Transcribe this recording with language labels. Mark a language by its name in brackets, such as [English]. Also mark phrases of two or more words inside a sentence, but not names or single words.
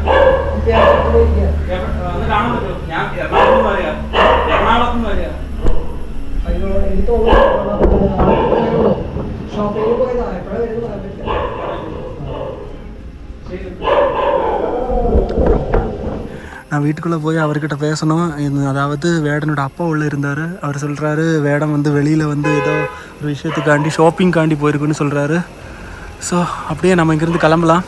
[Malayalam] ഒന്ന് കാണാൻ പറ്റുമോ? ഞാൻ എറണാകുളത്ത് വരിക. എറണാകുളത്ത് വരിക. ഷോപ്പിൽ പോയതാ. എപ്പോഴാണ് വരുന്നത്? [Tamil] நான் வீட்டுக்குள்ளே போய் அவர்கிட்ட பேசணும். அதாவது வேடனோட அப்பா உள்ளே இருந்தார். அவர் சொல்கிறாரு வேடம் வந்து வெளியில் வந்து ஏதோ ஒரு விஷயத்துக்காண்டி ஷாப்பிங்காண்டி போயிருக்குன்னு சொல்கிறாரு. ஸோ அப்படியே நம்ம இங்கேருந்து கிளம்பலாம்.